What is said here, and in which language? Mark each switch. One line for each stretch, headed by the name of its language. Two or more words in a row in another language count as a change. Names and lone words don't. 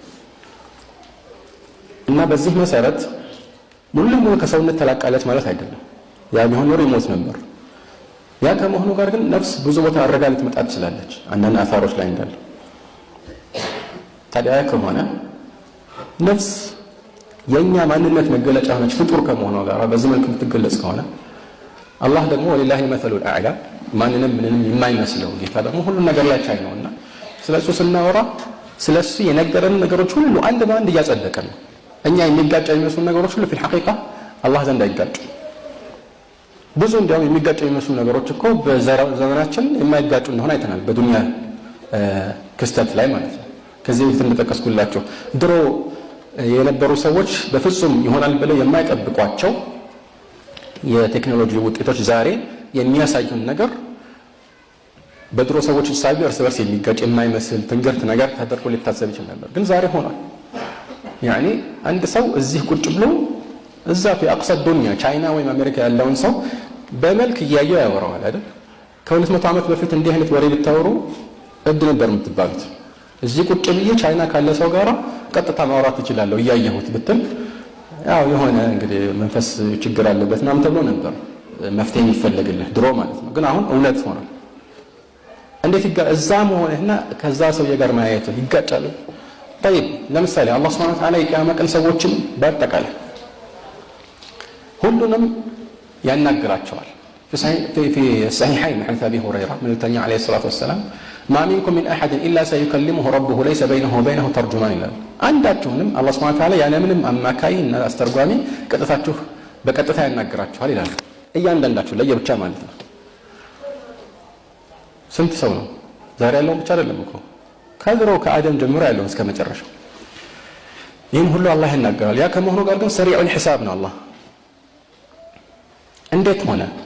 Amharic: እና በዚህ መሰረት ሙሉ ለሙሉ ከሰውነት ተላቃለች ማለት አይደለም። ያ ቢሆን ኖሮ ይሞት ነበር። ያ ከመሆኑ ጋር ግን ነፍስ ብዙ ቦታ አረጋ ልትመጣ ትችላለች አንዳንድ አሳሮች ላይ እንዳለ። ታዲያ ከሆነ ነፍስ የኛ ማንነት መገለጫ ሆነች ፍጡር ከመሆኗ ጋር በዚህ መልኩ የምትገለጽ ከሆነ አላህ ደግሞ
Arabic: ولله المثل الأعلى
Amharic: ማንንም ምንንም የማይመስለው ጌታ ደግሞ ሁሉ ነገር ላይ ቻይ ነውና ስለሱ ስናወራ ስለሱ የነገረን ነገሮች ሁሉ አንድ በአንድ እያጸደቀን ነው። እኛ የሚጋጭ የሚመስሉ ነገሮች ሁሉ
Arabic: في الحقيقة
Amharic: አላህ ዘንድ አይጋጩ። ብዙ እንዲያውም የሚጋጭ የሚመስሉ ነገሮች እኮ በዘመናችን የማይጋጩ እንደሆነ አይተናል በዱንያ ክስተት ላይ ማለት ነው። ከዚህ በፊት እንደጠቀስኩላችሁ ድሮ የነበሩ ሰዎች በፍጹም ይሆናል ብለው የማይጠብቋቸው የቴክኖሎጂ ውጤቶች ዛሬ የሚያሳዩን ነገር በድሮ ሰዎች ሳቢ እርስ በርስ የሚጋጭ የማይመስል ትንግርት ነገር ተደርጎ ሊታሰብ ይችላል ነበር፣ ግን ዛሬ ሆኗል። ያኒ አንድ ሰው እዚህ ቁጭ ብሎ እዛ
Arabic: في اقصى الدنيا
Amharic: ቻይና ወይም አሜሪካ ያለውን ሰው በመልክ እያየው ያወራዋል አይደል? ከ200 ዓመት በፊት እንዲህ አይነት ወሬ ብታወሩ እብድ ነበር የምትባሉት። እዚህ ቁጭ ብዬ ቻይና ካለ ሰው ጋር ቀጥታ ማውራት እችላለሁ እያየሁት ብትል ያው የሆነ እንግዲህ መንፈስ ችግር አለበት ምናምን ተብሎ ነበር መፍትሄ ይፈልግልህ ድሮ ማለት ነው። ግን አሁን እውነት ሆኗል። እንዴት እዛ መሆንህና ከዛ ሰውዬ ጋር ማየት ይጋጫሉ? طيب ለምሳሌ አላህ
Arabic: سبحانه وتعالى
Amharic: የቂያማ ቀን ሰዎችን በአጠቃላይ ሁሉንም ያናግራቸዋል።
Arabic: في الصحيحين من حديث أبي هريرة من النبي عليه الصلاة والسلام ما منكم من أحد إلا سيكلمه ربه ليس بينه وبينه ترجمان إلا
Amharic: አንዳችሁንም አላህ
Arabic: سبحانه وتعالى
Amharic: ያለምንም አማካይና አስተርጓሚ ቀጥታችሁ በቀጥታ ያናግራችኋል ይላል። እያንዳንዳችሁ ለየብቻ ማለት ነው። ስንት ሰው ነው ዛሬ ያለው? ብቻ አይደለም እኮ ከድሮ ከአደም ጀምሮ ያለው እስከ መጨረሻው ይህን ሁሉ አላህ ይናገራል። ያ ከመሆኑ ጋር ግን
Arabic: سريع الحساب
Amharic: ነው አላህ። እንዴት ሆነ?